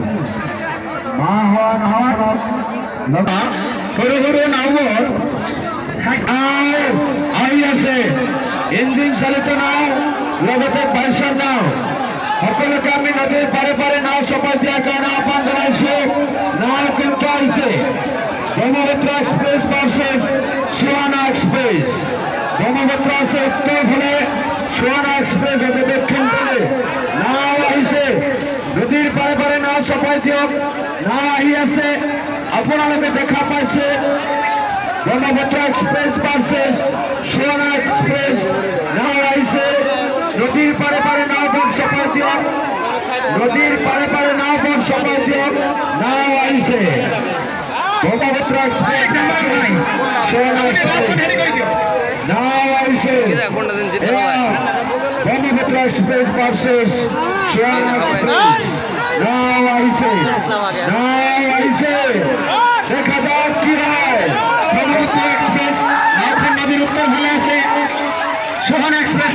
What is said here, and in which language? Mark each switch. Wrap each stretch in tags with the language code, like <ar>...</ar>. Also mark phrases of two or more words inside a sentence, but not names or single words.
<as>সৰু সৰু নাওবোৰ আহি আছে ইঞ্জিন চালিত নাও লগতে বাইছৰ নাও সকলোকে আমি নদীৰ পাৰে পাৰে নাও চপাই দিয়াৰ কাৰণে আহ্বান জনাইছো নাও কিন্তু আহিছে ব্ৰহ্মপুত্ৰ এক্সপ্ৰেছ ভাৰ্চেছ সোয়ানা এক্সপ্রেস ব্রহ্মপুত্র আছে উত্তর ফলে সোয়ানা এক্সপ্রেস আছে দক্ষিণ ফলে নাও আহিছে নদীর পাৰে পাৰে নাও চপাই দিয়ক নাও আহি আছে আপোনালোকে দেখা পাইছে ব্রহ্মপুত্র এক্সপ্রেস ভার্চেছ সোয়ানা এক্সপ্রেস নাও আহিছে নদীর পাৰে পাৰে নাওখন চপাই দিয়ক নদীর পাৰে পাৰে নাওখন চপাই দিয়ক নাও আহিছে ব্রহ্মপুত্র এক্সপ্রেস সোয়ানা এক্সপ্রেস নাও আহিছে ব্রহ্মপুত্র এক্সপ্রেস ভার্চেছ সোয়ানা এক্সপ্রেস নাও আহিছে</as> <bn>দেখা যাক কি হয়</bn> <as>ব্রহ্মপুত্র এক্সপ্রেস নাওখন নদীর উত্তর ফলে আছে সোয়ানা এক্সপ্রেস</as>